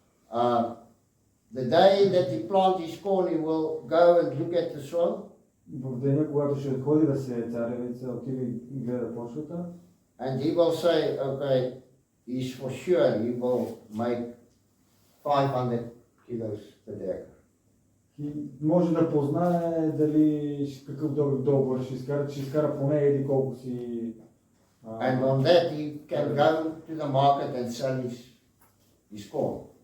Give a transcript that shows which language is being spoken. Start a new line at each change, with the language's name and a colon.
English: The day that he plants his corn, he will go and look at the soil.
Bulgarian: В деня, когато ще ходи да се царевица, отива и гледа почвата.
English: And he will say, okay, he's for sure he will make 500 kilos per acre.
Bulgarian: И може да познае дали какъв договор ще изкара поне еди колко си.
English: And on that he can go to the market and sell his corn.